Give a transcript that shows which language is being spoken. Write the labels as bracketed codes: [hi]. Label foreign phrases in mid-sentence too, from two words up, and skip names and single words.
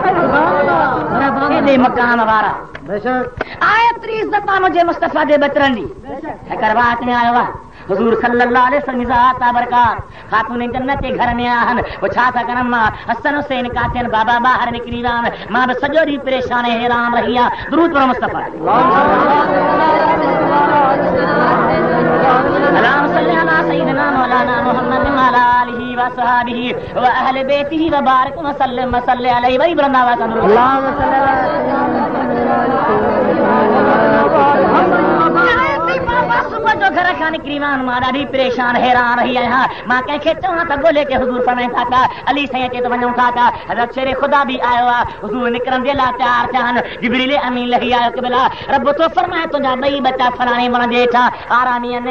[sd] मकाम वारा एतिरी इज़त आहे मुंहिंजे मुस्तफ़ा जे बचरनि जी। हिकु रात में आयो आहे हुज़ूर [ar] صلى الله عليه وسلم [sd] ज़ात बरकात, खातून जन्नत जे घर में आहिनि। पुछा था करनि मां हसन हुसैन काथे आहिनि? बाबा ॿाहिरि निकिरी विया आहिनि, मां बि सॼो ॾींहुं परेशान हैरान रही आहियां। दुरूद पढ़ो मुस्तफ़ा। [ar] اللهم صل على سيدنا مولانا محمد و على آله و أصحابه و أهل بيته و بارك و سلم و صل عليه و إبراهيم و اللهم صل [sd] सुबह जो घर खां निकिरी वञ, मां ॾाढी परेशान हैरान रही आहियां। मां कंहिंखे चवां त ॻोल्हे के हुज़ूर फरमाइनि था त अली साईं अचे त वञूं था त हज़रत शेर ख़ुदा बि आयो आहे। हुज़ूर निकिरनि जे लाइ तयार थिया आहिनि। जिब्रील अमीन लही आयो कि भला रब तो फरमाए तुंहिंजा ॿई बच्चा फलाणे वण जे हेठां आरामी आहिनि।